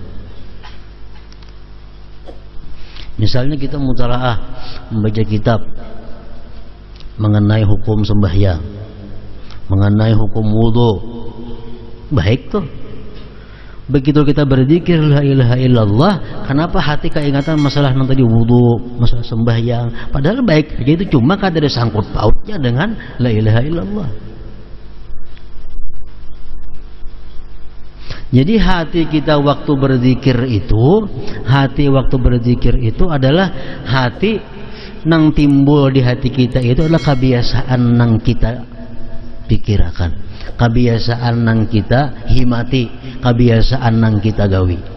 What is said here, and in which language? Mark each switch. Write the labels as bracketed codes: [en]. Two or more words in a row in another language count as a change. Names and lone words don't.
[id] Misalnya kita mutalaah membaca kitab mengenai hukum sembahyang, mengenai hukum wudu, baik tuh. Begitu kita berzikir [ar] la ilaha illallah, [id] kenapa hati keingatan masalah yang tadi wudu, masalah sembahyang, padahal baik aja itu, cuma kada ada sangkut pautnya dengan [ar] la ilaha illallah. [id] Jadi hati kita waktu berzikir itu adalah hati nang timbul di hati kita itu adalah kebiasaan nang kita pikirakan, kebiasaan nang kita himati, kebiasaan nang kita gawi.